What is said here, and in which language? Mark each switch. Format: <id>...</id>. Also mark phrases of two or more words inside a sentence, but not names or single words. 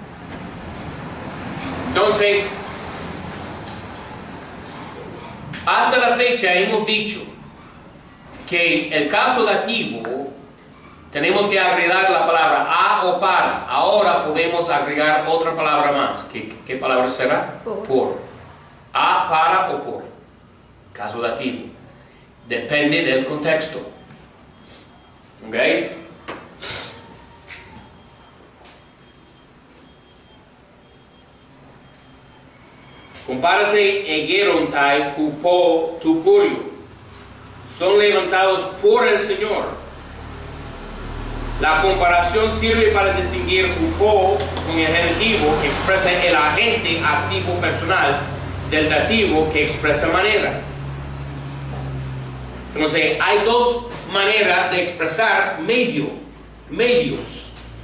<es>Entonces, hasta la fecha hemos dicho que el caso dativo tenemos que agregar la palabra a o para. Ahora podemos agregar otra palabra más. ¿Qué palabra será? Por. A, para o por. Caso dativo. Depende del contexto. ¿Ok?</es> <el>Compárase ἐγείρονται ὑπὸ τοῦ κυρίου.</el> <es>Son levantados por el Señor. La comparación sirve para distinguir hupo con el genitivo que expresa el agente activo personal del dativo que expresa manera. Entonces, hay dos maneras de expresar medios.</es>